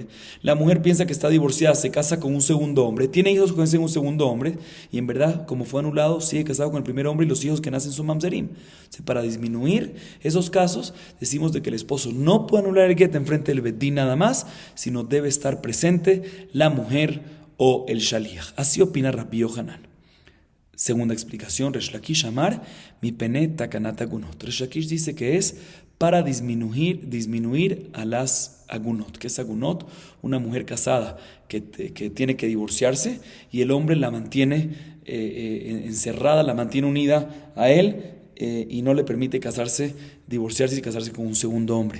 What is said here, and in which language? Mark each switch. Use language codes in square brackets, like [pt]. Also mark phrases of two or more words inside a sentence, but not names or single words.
[es] La mujer piensa que está divorciada, se casa con un segundo hombre, tiene hijos con ese segundo hombre, y en verdad, como fue anulado, sigue casado con el primer hombre y los hijos que nacen son mamzerim. Entonces, para disminuir esos casos, decimos de que el esposo no puede anular el get en frente del bedín nada más, sino debe estar presente la mujer o el shaliach. Así opina Rabbi Yohanan. Segunda explicación, [he] ריש לקיש אמר מפני תקנת עגונות. [es] Resh Lakish dice que es para disminuir a las agunot. ¿Qué es agunot? Una mujer casada que tiene que divorciarse y el hombre la mantiene encerrada, la mantiene unida a él y no le permite divorciarse y casarse con un segundo hombre.